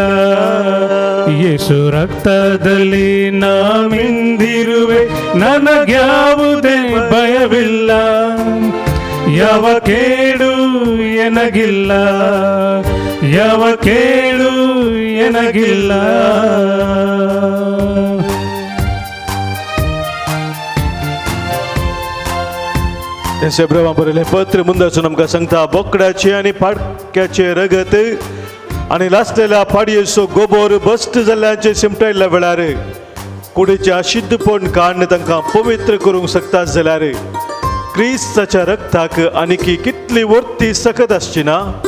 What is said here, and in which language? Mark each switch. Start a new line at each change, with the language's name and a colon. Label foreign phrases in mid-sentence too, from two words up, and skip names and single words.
Kannada: ಯೇಸು ರಕ್ತದಲ್ಲಿ ನಾ ಮಿಂದಿರುವೆ, ನನಗ್ಯಾವುದೇ ಭಯವಿಲ್ಲ. ಯಾವ ಕೇಡು ಎನಗಿಲ್ಲ, ಯಾವ ಕೇಡು ಎನಗಿಲ್ಲ.
Konkani: ब्रह्मा बरयलें पत्र मुंदासून आमकां सांगता बोकडाचे आनी पाडक्याचे रगत आनी लासलेल्या पाडयेचो गोबोर बस्ट जाल्ल्याचे शिमटायल्ल्या वेळार कुडीचें अशुद्धपण काडून तांकां पवित्र करूंक शकता जाल्यार क्रिस्ताच्या रक्ताक आनीक कितली वर्ती सकत आसची ना.